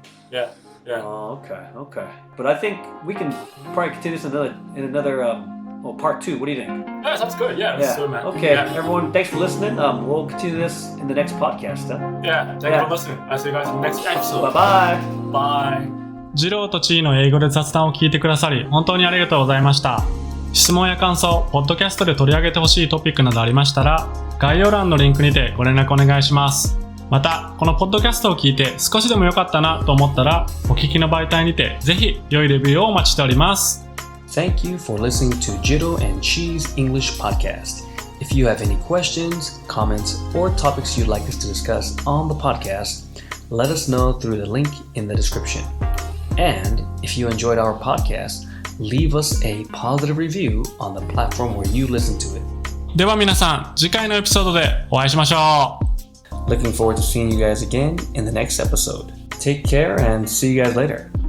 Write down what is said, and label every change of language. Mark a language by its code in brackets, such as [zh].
[en] Yeah. Oh, okay. But I think we can probably continue this in another part 2. What do you think? Yeah, sounds good. Yeah, let's do it, man. Okay, everyone, thanks for listening. We'll continue this in the next podcast. Huh? Yeah, thank you for listening. I'll see you guys in the next episode. Bye. Bye. [ja] ジローとチーの英語で雑談を聞いてくださり本当にありがとうございました。質問や感想、ポッドキャストで取り上げてほしいトピックなどありましたら、概要欄のリンクにてご連絡お願いします。また、このポッドキャストを聞いて少しでも良かったなと思ったら、お聞きの媒体にてぜひ良いレビューをお待ちしております。 [en] Thank you for listening to JIRO and Chi's English podcast. If you have any questions, comments, or topics you'd like us to discuss on the podcast, let us know through the link in the description. And if you enjoyed our podcast, leave us a positive review on the platform where you listen to it. [ja] では皆さん、次回のエピソードでお会いしましょう。 [en] Looking forward to seeing you guys again in the next episode. Take care and see you guys later.